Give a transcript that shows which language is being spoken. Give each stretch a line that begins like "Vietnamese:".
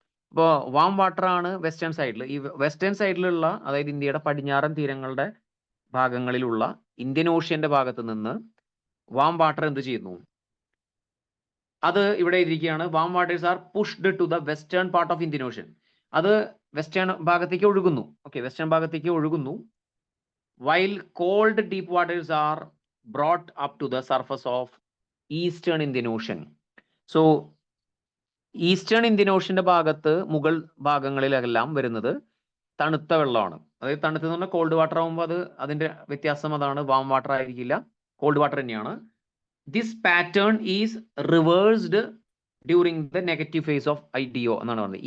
Malayalam: ഇപ്പോൾ warm water ആണ് western സൈഡിൽ. ഈ വെസ്റ്റേൺ സൈഡിലുള്ള, അതായത് ഇന്ത്യയുടെ പടിഞ്ഞാറൻ തീരങ്ങളുടെ ഭാഗങ്ങളിലുള്ള ഇന്ത്യൻ ഓഷ്യന്റെ ഭാഗത്ത് നിന്ന് വാം വാട്ടർ എന്ത് ചെയ്യുന്നു? അത് ഇവിടെ ഇരിക്കുകയാണ്.
English: Warm waters are pushed to the western part of Indian ocean.
Malayalam: അത് വെസ്റ്റേൺ ഭാഗത്തേക്ക് ഒഴുകുന്നു. ഓക്കെ, വെസ്റ്റേൺ ഭാഗത്തേക്ക് ഒഴുകുന്നു.
English: While cold deep waters are brought up to the surface of eastern Indian Ocean.
Malayalam: So eastern Indian ഓഷ്യന്റെ ഭാഗത്ത് മുകൾ ഭാഗങ്ങളിലെല്ലാം വരുന്നത് തണുത്ത വെള്ളമാണ്. അതായത് തണുത്തെന്ന് പറഞ്ഞാൽ കോൾഡ് വാട്ടർ ആകുമ്പോൾ അത് അതിന്റെ വ്യത്യാസം അതാണ്. വാം വാട്ടർ ആയിരിക്കില്ല, കോൾഡ് വാട്ടർ തന്നെയാണ്.
English: this pattern is reversed during the negative phase of IDO
Malayalam: എന്നാണ് പറഞ്ഞത്.